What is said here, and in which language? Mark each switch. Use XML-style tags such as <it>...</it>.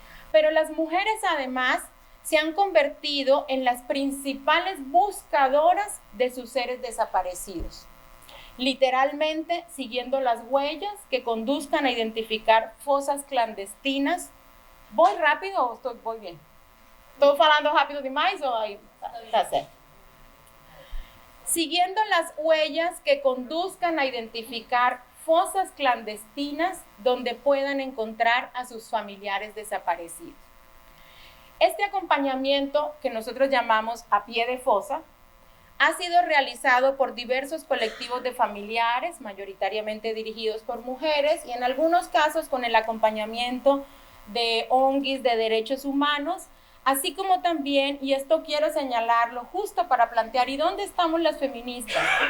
<es>Pero las mujeres además se han convertido en las principales buscadoras de sus seres desaparecidos, literalmente siguiendo las huellas que conduzcan a identificar fosas clandestinas. ¿Voy rápido o voy bien?</es> <pt>Estou falando rápido demais ou aí tá certo?</pt> <es>Siguiendo las huellas que conduzcan a identificar fosas clandestinas donde puedan encontrar a sus familiares desaparecidos. Este acompañamiento, que nosotros llamamos a pie de fosa, ha sido realizado por diversos colectivos de familiares, mayoritariamente dirigidos por mujeres, y en algunos casos con el acompañamiento de ONGs de derechos humanos, así como también, y esto quiero señalarlo justo para plantear, ¿y dónde estamos las feministas?</es>